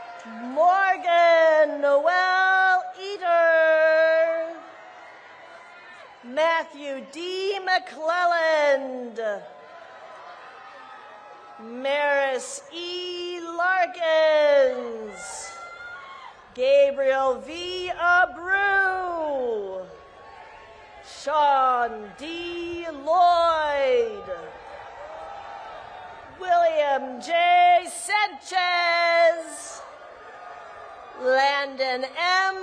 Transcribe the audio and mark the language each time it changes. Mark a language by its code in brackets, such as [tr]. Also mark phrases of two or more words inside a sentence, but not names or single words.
[en] Morgan Noel Eater. Matthew D. McClelland. Maris E. Larkins. Gabriel V. Abreu. Sean D. Lloyd. William J. Sanchez. Landon M.